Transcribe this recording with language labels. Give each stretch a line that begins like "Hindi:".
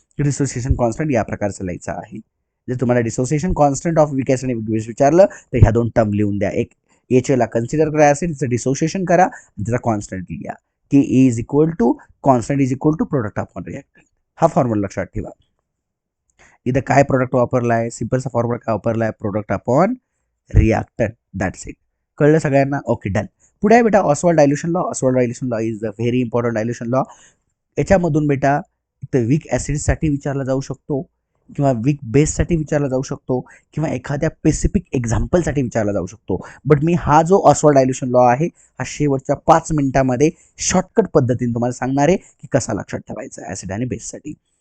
Marathi: Dissociation constant या प्रकारचं लिहायचं आहे. जर तुम्हाला dissociation constant of weak acid आणि वीक बेस विचारलं तर ह्या दोन टर्म लिहून द्या. एक HA ला कन्सिडर करा ऍसिडचं डिसोसिएशन करा, त्याचा कॉन्स्टंट लिहा.
English: KA is equal to constant is equal to product upon reactant.
Marathi: हा फॉर्म्युला लक्षात ठेवा. इथं काय प्रोडक्ट वापरला आहे? सिंपलचा फॉर्म्युला काय वापरला आहे?
English: Product upon reactant. That's it.
Marathi: कळलं सगळ्यांना?
English: Okay, done.
Marathi: पुढे आहे बेटा
English: Ostwald dilution law. Ostwald dilution law is the very important dilution law.
Marathi: याच्यामधून बेटा इथं वीक ऍसिडसाठी विचारला जाऊ शकतो, किंवा वीक बेससाठी विचारला जाऊ शकतो, किंवा एखाद्या स्पेसिफिक एक्झाम्पलसाठी विचारला जाऊ शकतो. बट मी हा जो ऑसवाल्ड डायल्युशन लॉ आहे हा शेवटच्या 5 मिनिटांमध्ये शॉर्टकट पद्धतीने तुम्हाला सांगणार आहे की कसा लक्षात ठेवायचा ऍसिड आणि बेससाठी.